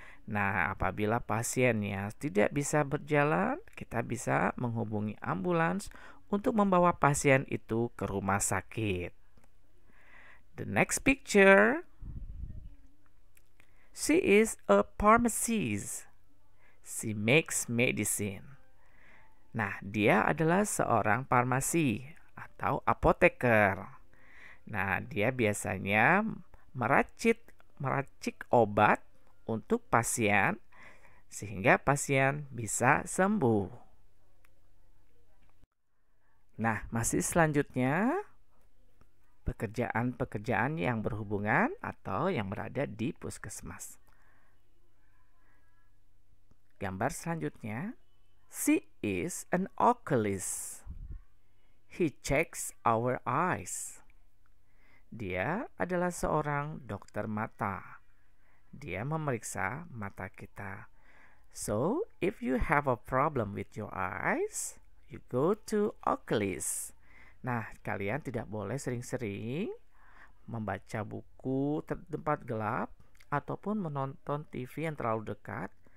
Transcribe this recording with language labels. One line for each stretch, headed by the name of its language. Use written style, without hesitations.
Indonesian: Nah, apabila pasiennya tidak bisa berjalan, kita bisa menghubungi ambulans untuk membawa pasien itu ke rumah sakit.
English: The next picture, she is a pharmacist. She makes medicine.
Indonesian: Nah, dia adalah seorang farmasi atau apoteker. Nah, dia biasanya meracik obat untuk pasien sehingga pasien bisa sembuh. Nah, masih selanjutnya pekerjaan-pekerjaan yang berhubungan atau yang berada di puskesmas. Gambar selanjutnya,
English: she is an oculist. He checks our eyes.
Indonesian: Dia adalah seorang dokter mata. Dia memeriksa mata kita.
English: So, if you have a problem with your eyes, you go to oculist.
Indonesian: Nah, kalian tidak boleh sering-sering membaca buku di tempat gelap ataupun menonton TV yang terlalu dekat.